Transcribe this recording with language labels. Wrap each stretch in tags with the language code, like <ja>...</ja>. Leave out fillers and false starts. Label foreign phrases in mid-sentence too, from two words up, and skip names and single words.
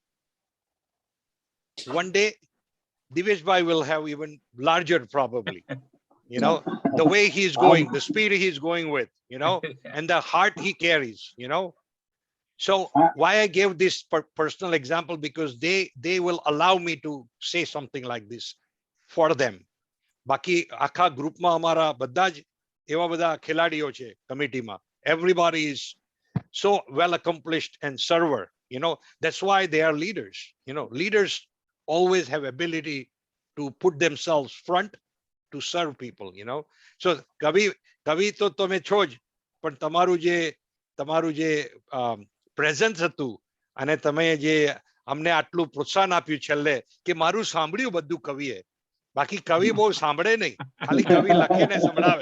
<en>One day, Divesh bhai will have even larger probably. You know, the way he's going, the speed he's going with, you know, and the heart he carries, you know. So why I gave this personal example, because they will allow me to say something like this for them.</en> <gu>બાકી આખા group માં અમારા બધા જ એવા બડા ખિલાડીઓ છે committee માં.</gu> <en>Everybody is so well accomplished and server, you know. That's why they are leaders. You know, leaders always have ability to put themselves front to serve people, you know.</en> <gu>So કવિ તો તમે છો જ, પણ તમારું જે પ્રેઝન્સ હતું, અને તમે જે અમને આટલું પ્રોત્સાહન આપ્યું છેલ્લે કે મારું સાંભળ્યું બધું કવિએ, બાકી કવિ બહુ સાંભળે નહીં, ખાલી કવિ લખીને સંભળાવે.</gu>